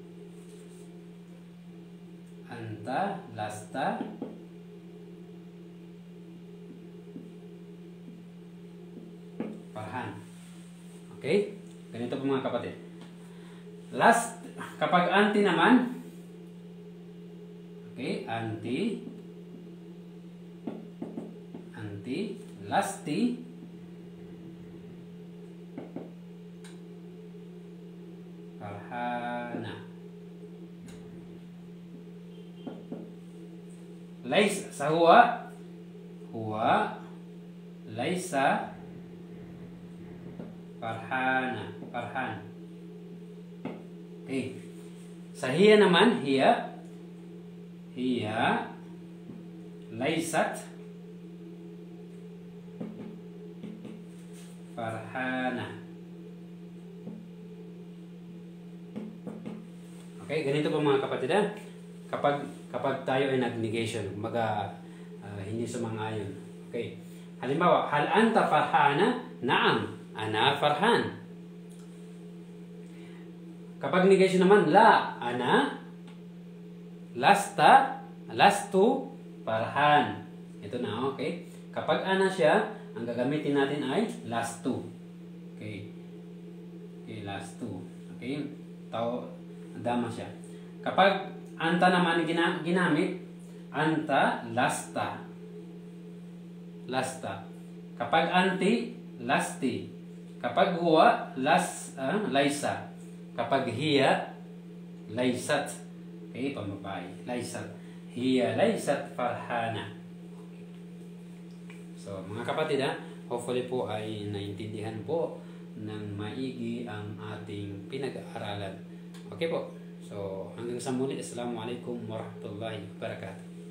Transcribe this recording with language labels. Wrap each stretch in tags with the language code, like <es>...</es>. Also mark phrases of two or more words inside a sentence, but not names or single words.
<ar>أنت لست فرحان.</ar> <tl>Okay? Ganito po mga kapatid. Last, kapag anti naman, okay, anti,</tl> <ar>لستِ فرحانة. ليس سا هو ليس فرحان.</ar> <tl>Okay. Sa hiya naman,</tl> <ar>هي ليست فرحانة.</ar> <tl>Okay, ganito po mga kapatid ha. Kapag tayo ay nag-negation, hindi sumang-ayon. Okay. Halimbawa,</tl> <ar>هل أنت فرحانة? نعم أنا فرحان.</ar> <tl>Kapag negation naman,</tl> <ar>لا أنا لست لست فرحان.</ar> <tl>Ito na, okay? Kapag ana siya, ang gagamitin natin ay lastu. Okay. Okay, lastu. Okay? Dama siya. Kapag anta naman ginamit,</tl> <ar>أنت لست.</ar> <tl>Lasta. Kapag</tl> <ar>أنتِ لستِ.</ar> <tl>Kapag</tl> <ar>هو ليس.</ar> <tl>Kapag</tl> <ar>هي ليست.</ar> <tl>Okay, pambabae. Laysat.</tl> <ar>هي ليست فرحانة.</ar> <tl>So, mga kapatid hopefully po ay naintindihan po ng maigi ang ating pinag-aaralan. Okay po. So, hanggang sa muli.</tl> <ar>السلام عليكم ورحمة الله وبركاته.</ar>